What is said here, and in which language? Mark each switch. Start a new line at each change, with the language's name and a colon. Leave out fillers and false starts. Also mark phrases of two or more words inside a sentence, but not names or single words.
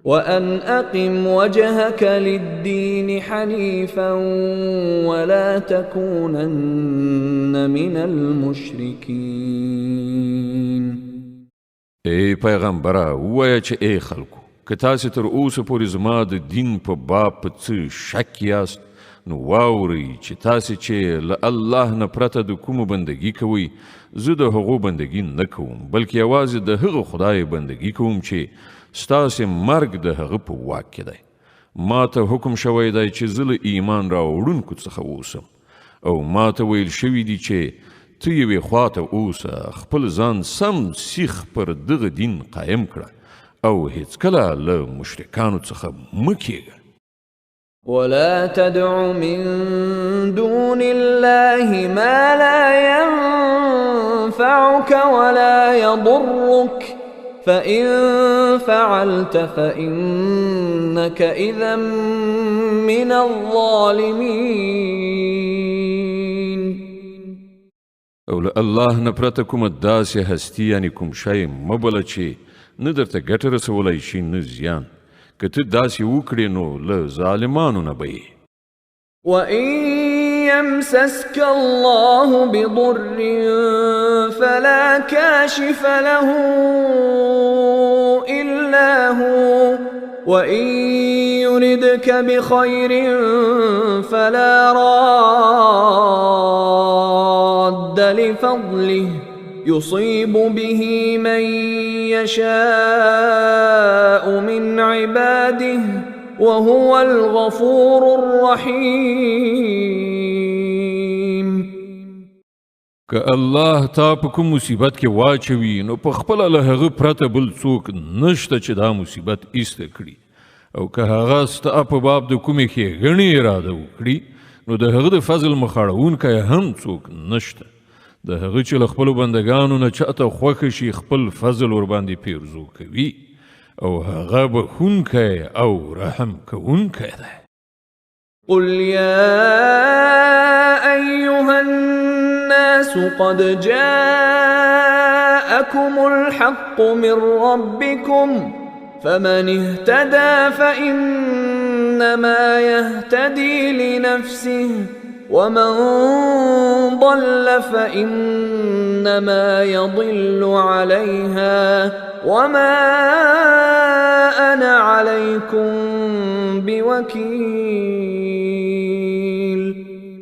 Arabic: وأن أقم وجهك للدين حنيفا ولا تكونن من المشركين.
Pashto: ای پیغمبره ووایه چې ای خلکو که تاسې تر اوسه پورې زما د دین په باب په څه شک یاست نو واورئ چې تاسې چې له الله نه پرته د کومو بندګي کوئ زه د هغو بندګي نه کوم بلکې یوازې د هغه خدای بندګي کوم چې ستاسې مرګ د هغه په واک کې دی. ما ته حکم شوی دی چې زه له ایمان راوړونکو څخه اوسم او ما ته ویل شوي دي چې ته یوې خواته اوسه خپل ځان سم سیخ پر دغه دین قایم کړه او هیڅکله له مشرکانو څخه مه کیږه.
Arabic: ولا تدع من دون الله ما لا ينفعك ولا يضرك فإن فعلت فإنك إذا من الظالمين.
Pashto: او له الله نه پرته کومه داسې هستي یعنې کوم شی مه بله چې نه درته ګټه رسولی شي نه زیان. که ته داسې وکړې نو له ظالمانو نه به یې.
Arabic: وإن يمسسك الله بضر فلا كاشف له إلا هو وإن يردك بخير فلا راد لفضله يصيب به من يشاء من عباده وهو الغفور الرحيم.
Pashto: که الله تا په کوم مصیبت کې واچوي نو په خپله له هغه پرته بل څوک نشته چې دا مصیبت ایسته کړي او که هغه ستا په باب د کومې ښېګڼې اراده وکړي نو د هغه د فضل مخاړونکی هم څوک نشته. د هغه چې له خپلو بندګانو نه چاته خوښه شي خپل فضل ورباندې پیرزو کوي او هغه بخونکی او رحم کوونکی دی.
Arabic: قل يا أيها الناس قد جاءكم الحق من ربكم فمن اهتدى فإنما يهتدي لنفسه ومن ضل فإنما يضل عليها وما أنا عليكم بوكيل.